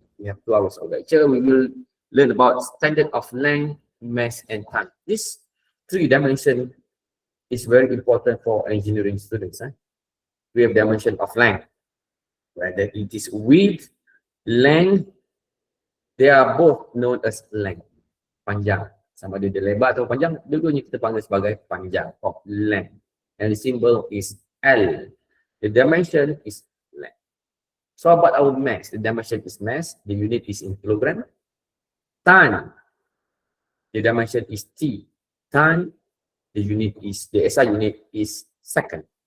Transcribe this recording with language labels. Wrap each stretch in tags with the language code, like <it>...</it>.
<en>We have 2 hours of lecture. We will learn about standard of length, mass, and time. This 3 dimension is very important for engineering students. We have dimension of length, whether it is width, length. They are both known as length, panjang.</en> <ms>Sama ada dia lebar atau panjang, dulunya kita panggil sebagai panjang,</ms> <en>or length. And the symbol is L. The dimension is length. So about our mass, the dimension is mass, the unit is in kilogram. Time, the dimension is T. Time, the SI unit is second.</en>